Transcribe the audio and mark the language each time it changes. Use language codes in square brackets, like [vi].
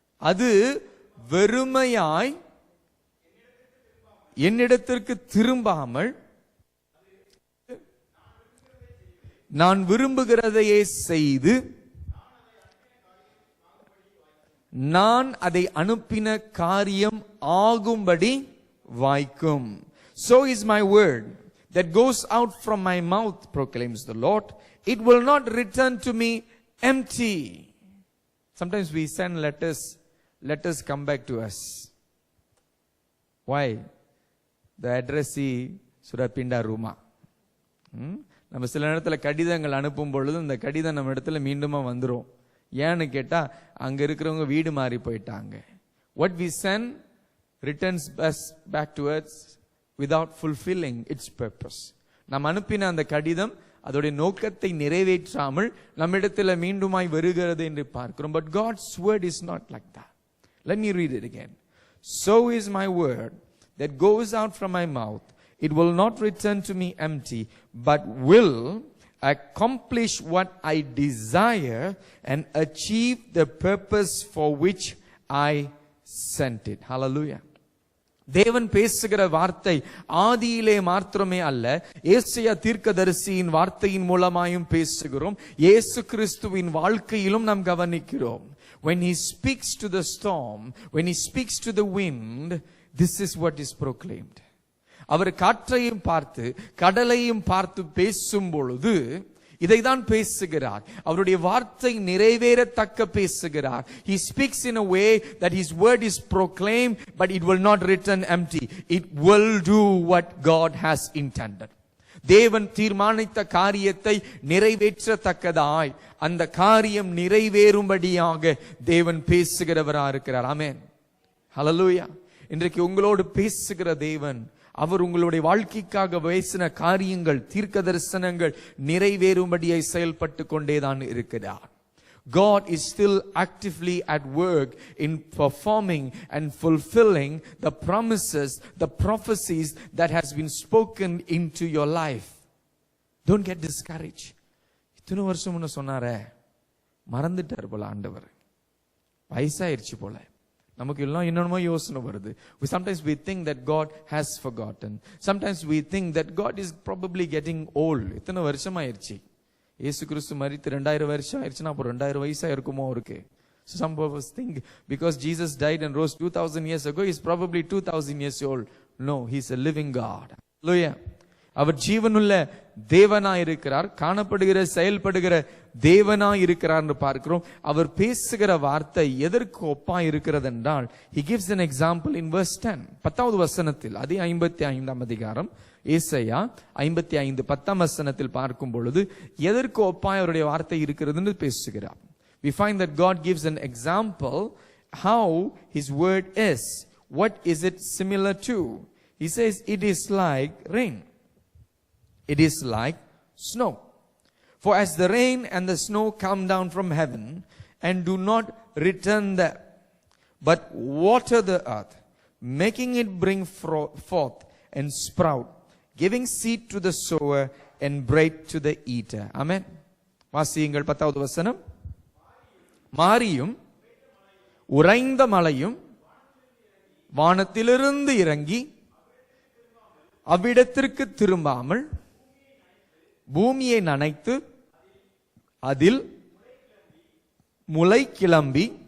[ta] அது வெறுமையாய் என்னிடத்திற்கு திரும்பாமல் நான் விரும்புகிறதையே செய்து நான் அதை அனுப்பின காரியம் ஆகும்படி வாய்க்கும். [en] So is my word that goes out from my mouth, proclaims the Lord. It will not return to me empty. Sometimes we send letters come back to us. Why? The addressee Surapinda Ruma. [ta] நம்ம சில நேரத்துல கடிதங்கள் அனுப்பும் பொழுது இந்த கடிதம் நம்ம இடத்துல மீண்டுமா வந்துரும். ஏன்னு கேட்டா அங்க இருக்கிறவங்க வீடு மாறி போயிட்டாங்க. [en] What we send returns back to us without fulfilling its purpose. [ta] நாம் அனுப்பின அந்த கடிதம் அதோடைய நோக்கத்தை நிறைவேற்றாமல் நம்மிடத்தில் மீண்டுமாய் வருகிறது என்று பார்க்கிறோம். [en] But God's word is not like that. Let me read it again. So is my word that goes out from my mouth. It will not return to me empty, but will accomplish what I desire and achieve the purpose for which I sent it. Hallelujah. [ta] தேவன் பேசுகிற வார்த்தை ஆதியிலே மாத்திரமே அல்ல, ஏசாயா தீர்க்கதரிசியின் வார்த்தையின் மூலமாயும் பேசுகிறோம். இயேசு கிறிஸ்துவின் வாழ்க்கையிலும் நாம் கவனிக்கிறோம். [en] When he speaks to the storm, when he speaks to the wind, this is what is proclaimed. [ta] அவர் காற்றையும் பார்த்து கடலையும் பார்த்து பேசும் பொழுது இதைதான் பேசுகிறார். அவருடைய வார்த்தை நிறைவேறத்தக்க பேசுகிறார். [en] He speaks in a way that his word is proclaimed, but it will not return empty. It will do what God has intended. [ta] தேவன் தீர்மானித்த காரியத்தை நிறைவேற்றத்தக்கதாய் அந்த காரியம் நிறைவேறும்படியாக தேவன் பேசுகிறவரா இருக்கிறார். ஆமென். ஹல்லேலூயா. இன்றைக்கு உங்களோடு பேசுகிற தேவன், அவர் உங்களுடைய வாழ்க்கைக்காக பேசின காரியங்கள் தீர்க்க தரிசனங்கள் நிறைவேறும்படியாய் செயல்பட்டு கொண்டேதான் இருக்கிறார். [en] God is still actively at work in performing and fulfilling the promises, the prophecies that has been spoken into your life. Don't get discouraged. [ta] இத்தனை வருஷம் முன்ன சொன்னாரே, மறந்துட்டார் போல ஆண்டவர், வயசாயிருச்சு போல, நமக்கு எல்லாம் என்னென்னமோ யோசனை வருது. [en] Sometimes we think that God has forgotten. Sometimes we think that God is probably getting old. [ta] இத்தனை வருஷம் ஆயிருச்சு, இயேசு கிறிஸ்து மரித்து 2000 வருஷம் ஆயிருச்சுன்னா அப்போ 2000 வயசா இருக்குமோ அவருக்கு. [en] So some of us think because Jesus died and rose 2000 years ago, he's probably 2000 years old. No, he's a living God. Hallelujah. [ta] அவர் ஜீவனுள்ள தேவனாய் இருக்கிறார், காணப்படுகிற செயல்படுகிற தேவனாய் இருக்கிறார் என்று பார்க்கிறோம். அவர் பேசுகிற வார்த்தை எதற்கு ஒப்பா இருக்கிறது என்றால், [en] he gives an example in verse 10. [ta] 10வது வசனத்தில், அதே 55ஆம் அதிகாரம் ஏசாயா 55 10ஆம் வசனத்தில் பார்க்கும் பொழுது எதற்கு ஒப்பாய் அவருடைய வார்த்தை இருக்கிறதுன்னு பேசுகிறார். [en] We find that God gives an example how his word is. What is it similar to? He says it is like rain. It is like snow. For as the rain and the snow come down from heaven and do not return there, but water the earth, making it bring forth and sprout, giving seed to the sower and bread to the eater. [ta] Amen. வாசியுங்கள் 10வது வசனம். மாரியும் உறைந்த மழையும் வானத்திலிருந்து இறங்கி அவ்விடத்திற்கு திரும்பாமல் பூமியை நனைத்து அதில் முளை கிளம்பி